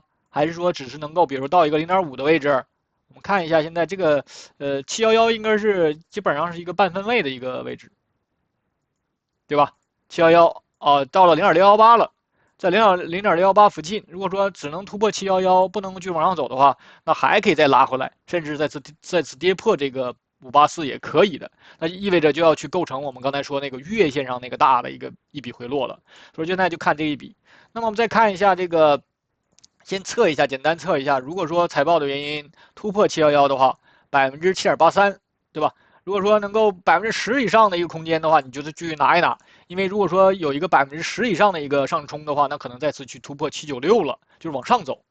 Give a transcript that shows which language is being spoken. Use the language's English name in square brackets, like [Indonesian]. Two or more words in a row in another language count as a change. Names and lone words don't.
[Chinese] 還是說只是能夠，比如到一個0.5的位置？我們看一下，現在這個711應該是基本上是一個半分位的一個位置，對吧？711到了0.618了，在0.618附近，如果說只能突破711，不能繼續往上走的話，那還可以再拉回來，甚至再次跌破這個584也可以的。那意味着就要去構成我們剛才說那個月線上那個大的一筆回落了。所以現在就看這一筆。那麼我們再看一下這個。先測一下，簡單測一下。如果說財報的原因突破711的話，7.83%，對吧？如果說能夠10%以上的一個空間的話，你就繼續拿一拿。因為如果說有一個10%以上的一個上衝的話，那可能再次去突破796了，就是往上走。